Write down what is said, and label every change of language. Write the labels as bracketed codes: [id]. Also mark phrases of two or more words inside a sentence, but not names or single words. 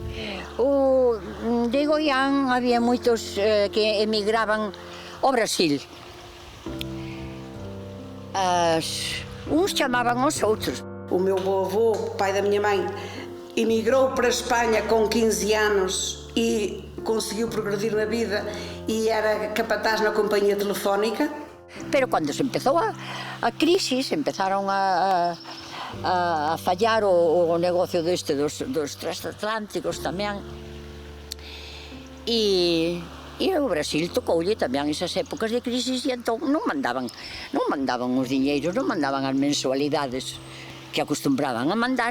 [pt] De Goián havia muitos que emigravam ao Brasil. Uns chamavam aos outros. O meu avô, pai da minha mãe, emigrou para a Espanha com 15 anos e conseguiu progredir na vida e era capataz na companhia telefónica. [gl] Pero quando se empezou a crise, empezaron a fallar o negocio dos transatlánticos tamén. E o Brasil tocoulle tamén esas épocas de crisis e entón non mandaban os diñeiros, non mandaban as mensualidades que acostumbraban a mandar.